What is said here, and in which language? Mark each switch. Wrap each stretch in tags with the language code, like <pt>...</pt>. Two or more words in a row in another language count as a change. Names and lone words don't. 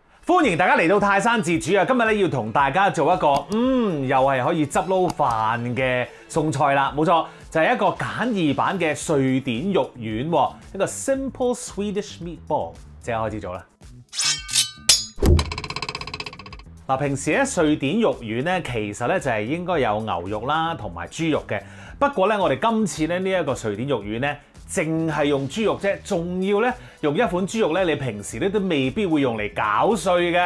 <yue>歡迎大家嚟到泰山自煮啊！今日咧要同大家做一個又係可以執撈飯嘅餸菜啦，冇錯，就係一個簡易版嘅瑞典肉丸喎，一個</yue> <en>simple Swedish meatball，</en> <yue>即刻開始做啦。嗱，平時咧瑞典肉丸咧，其實咧就係應該有牛肉啦，同埋豬肉嘅。不過咧，我哋今次咧呢一個瑞典肉丸咧，淨係用豬肉啫，仲要咧用一款豬肉咧，你平時咧都未必會用嚟攪碎嘅。</yue>